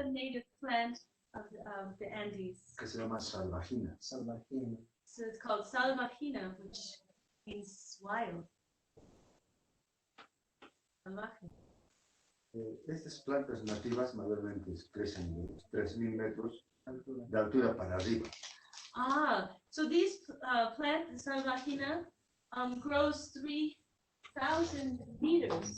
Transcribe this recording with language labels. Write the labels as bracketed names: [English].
[English] a native plant of the Andes. [Spanish] que se llama salvagina. Salvagina. [English] So it's called salvagina, which means wild. [Spanish] Salvaje. Estas plantas nativas mayormente crecen de 3.000 metros de altura para arriba. [English] So these plant, the salvagina, grows 3,000 meters